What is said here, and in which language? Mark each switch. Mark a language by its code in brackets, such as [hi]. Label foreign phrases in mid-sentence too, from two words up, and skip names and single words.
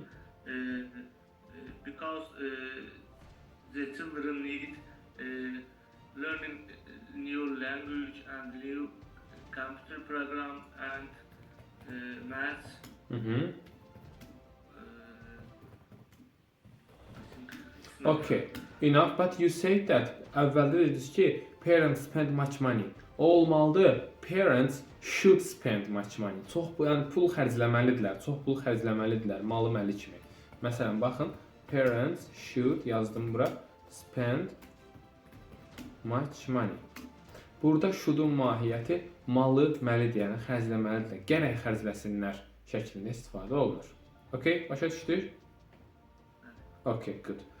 [en] Because the children need learning new language and new computer program and maths. Okay, enough. But you said that [az] əvvəldə dediniz ki, [en] parents spend much money. [az] O olmalıdır. [en] Parents should spend much money. [az] Çox yəni pul xərcləməlidirlər. Çox pul xərcləməlidirlər. Malı məli kimi. Məsələn, baxın, [en] parents should [az] yazdım bura. [en] Spend much money. [az] Burada should'un mahiyyəti malı məli deyəni xərcləməlidirlər. Gərək xərcləsinlər şəklində istifadə olunur. Okay, başa düşdük? [en] Okay, good.